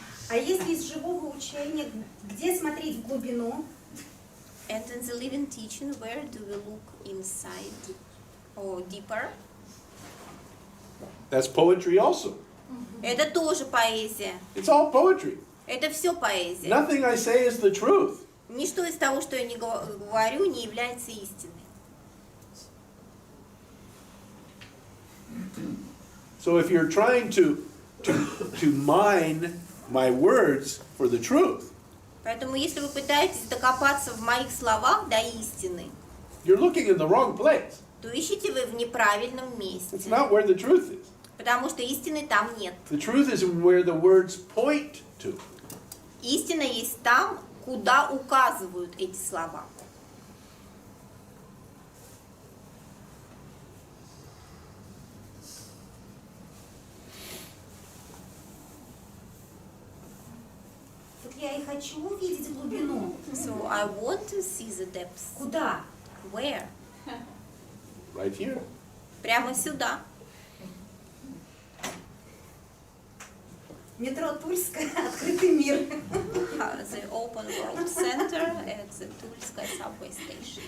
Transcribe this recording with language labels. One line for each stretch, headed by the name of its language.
Russian: А если из живого учения, где смотреть в глубину?
English: And in the living teaching, where do we look inside or deeper? That's poetry also.
Russian: Это тоже поэзия.
English: It's all poetry.
Russian: Это все поэзия.
English: Nothing I say is the truth.
Russian: Ничто из того, что я не говорю, не является истиной.
English: So if you're trying to mine my words for the truth,
Russian: Поэтому, если вы пытаетесь докопаться в моих словах до истины,
English: you're looking in the wrong place.
Russian: то ищете вы в неправильном
English: It's
Russian: месте.
English: not where the truth is.
Russian: Потому что истины там нет.
English: The truth is where the words point to.
Russian: Истина есть там, куда указывают эти слова. я и хочу увидеть глубину.
English: So I want to see the depths.
Russian: Куда?
English: Where? Right here.
Russian: Прямо сюда. Метро Тульская, открытый мир.
English: The Open World Center at the Тульская subway station.